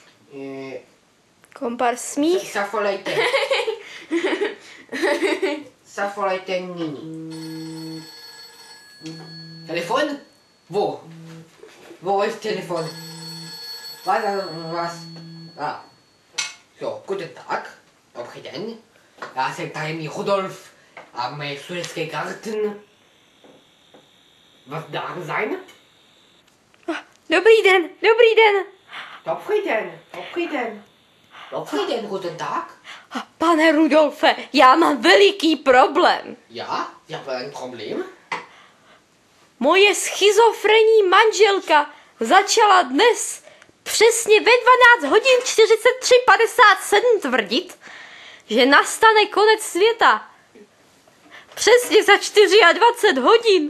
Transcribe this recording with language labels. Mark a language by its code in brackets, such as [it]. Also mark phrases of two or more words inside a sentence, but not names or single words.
[cs] Kompar smích. Zavolejte. Zavolejte nyní. Telefon? [de] Wo ist Telefon? Was? So, guten Tag. [cs] Dobrý den. Já jsem tajemný Rudolf a mé studentské Garten. [de] Was darf sein? [cs] Dobrý den, dobrý den. Dobrý den, [de] guten Tag. [cs] Pane Rudolfe, já mám veliký problém. [de] Ja, Sie haben ein Problem? [cs] Moje schizofrenní manželka začala dnes přesně ve 12 hodin 43:57 tvrdit, že nastane konec světa. Přesně za 24 hodin.